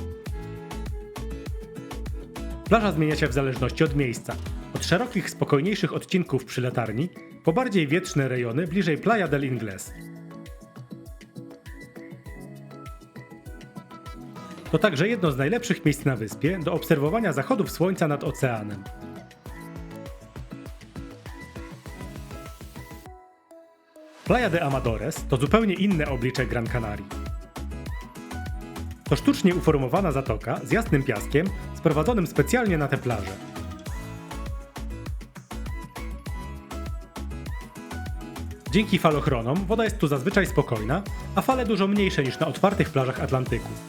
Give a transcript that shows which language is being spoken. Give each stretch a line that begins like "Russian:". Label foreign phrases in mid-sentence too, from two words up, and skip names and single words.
Polish: Plaża zmienia się w zależności od miejsca. Od szerokich, spokojniejszych odcinków przy latarni, po bardziej wietrzne rejony bliżej Playa del Ingles. To także jedno z najlepszych miejsc na wyspie do obserwowania zachodów słońca nad oceanem. Playa de Amadores to zupełnie inne oblicze Gran Canarii. To sztucznie uformowana zatoka z jasnym piaskiem sprowadzonym specjalnie na tę plażę. Dzięki falochronom woda jest tu zazwyczaj spokojna, a fale dużo mniejsze niż na otwartych plażach Atlantyku.